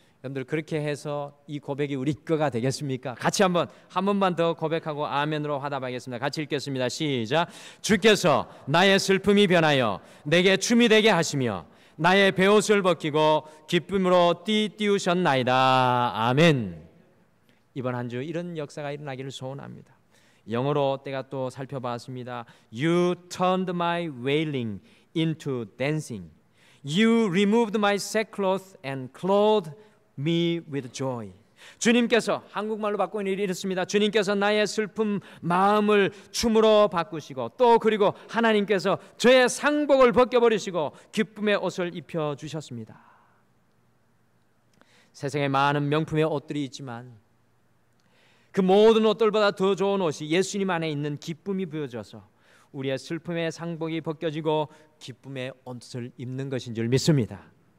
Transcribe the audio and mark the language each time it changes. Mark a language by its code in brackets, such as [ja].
[ko] 여러분들 그렇게 해서 이 고백이 우리 거가 되겠습니까? 같이 한 번만 더 고백하고 아멘으로 화답하겠습니다. 같이 읽겠습니다. 시작. 주께서 나의 슬픔이 변하여 내게 춤이 되게 하시며 나의 베옷을 벗기고 기쁨으로 띠띠우셨나이다. 아멘. 이번 한 주 이런 역사가 일어나기를 소원합니다. 영어로 때가 또 살펴봤습니다. [en] You turned my wailing into dancing. You removed my sackcloth and clothed me with joy. [ko] 주님께서, 한국말로 바꾸는 일이 이렇습니다. 주님께서 나의 슬픔 마음을 춤으로 바꾸시고 또 그리고 하나님께서 저의 상복을 벗겨버리시고 기쁨의 옷을 입혀주셨습니다. 세상에 많은 명품의 옷들이 있지만 그 모든 옷들보다 더 좋은 옷이 예수님 안에 있는 기쁨이 부여져서 우리의 슬픔의 상복이 벗겨지고 기쁨의 옷을 입는 것인 줄 믿습니다.